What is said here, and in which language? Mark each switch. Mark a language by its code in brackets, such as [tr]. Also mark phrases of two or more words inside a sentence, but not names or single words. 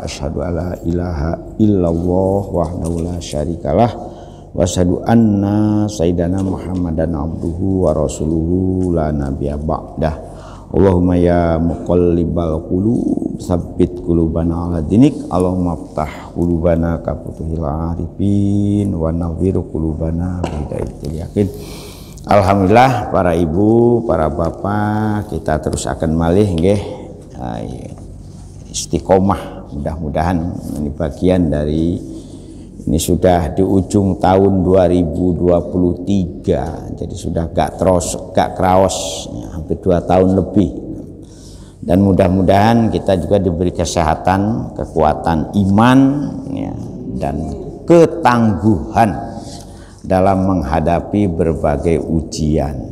[ar] أشهد أن لا إله إلا الله وحده لا شريك له وأشهد أن سيدنا محمدا عبده ورسوله لا نبي بعده. اللهم يا مقلب القلوب ثبت قلوبنا على دينك. اللهم افتح قلوبنا كفتوح العارفين ونور قلوبنا بهداية اليقين. [id] Alhamdulillah, para ibu, para bapak, kita terus akan [jv] malih nggih [id] istiqomah. Mudah-mudahan ini bagian dari ini sudah di ujung tahun 2023, jadi sudah gak kraos ya, hampir 2 tahun lebih. Dan mudah-mudahan kita juga diberi kesehatan, kekuatan iman ya, dan ketangguhan dalam menghadapi berbagai ujian.